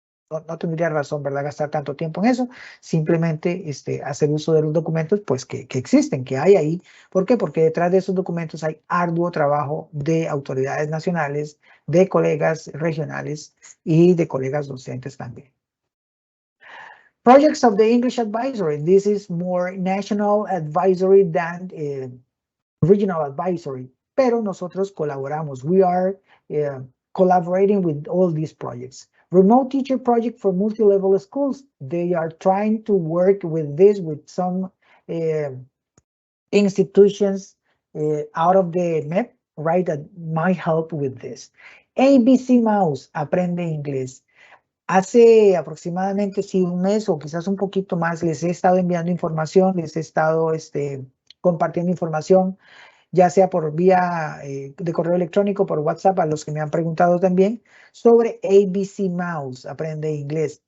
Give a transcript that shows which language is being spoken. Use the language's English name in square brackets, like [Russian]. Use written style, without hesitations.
[Spanish] No tendría razón, ¿verdad?, gastar tanto tiempo en eso. Simplemente hacer uso de los documentos pues que existen, que hay ahí. ¿Por qué? Porque detrás de esos documentos hay arduo trabajo de autoridades nacionales, de colegas regionales y de colegas docentes también. [English] Projects of the English Advisory. This is more national advisory than regional advisory. [Spanish] Pero nosotros colaboramos. [English] We are collaborating with all these projects. Remote teacher project for multi-level schools. They are trying to work with this with some institutions out of the MEP, right, that might help with this. [Spanish] ABC Mouse, aprende inglés. Hace aproximadamente un mes o quizás un poquito más les he estado enviando información, les he estado compartiendo información, ya sea por vía de correo electrónico, por WhatsApp, a los que me han preguntado también, sobre ABC Mouse, aprende inglés.